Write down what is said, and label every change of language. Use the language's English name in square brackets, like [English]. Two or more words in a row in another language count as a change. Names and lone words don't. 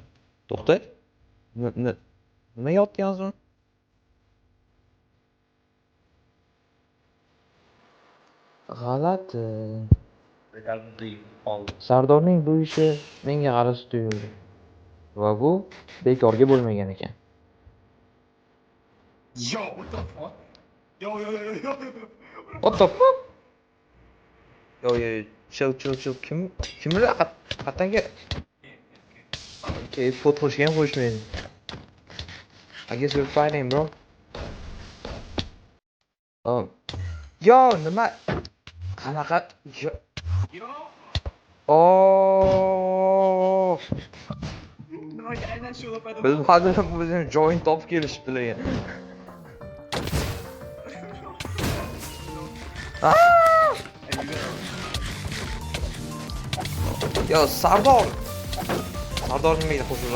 [Uzbek] To'xta. Nima yotgansan? G'alati. Sardorning bu ishi menga g'alati tuyuldi. Va bu bekorga bo'lmagan ekan. [English] Yo, what the fuck? Yo. What the fuck? Yo, chill. [Uzbek] Kimlar qatanga? Okay, foto qo'yishgan qo'yishmaydi. [English] I guess we're fighting, bro. [Uzbek] Yo, nima? Qanaqa? [English] You don't know? Oh. No, [Uzbek] aynan shu paytda. Bizning joint topib kelishibdi lekin. Yo, Sardor nimaga qo'shiladi?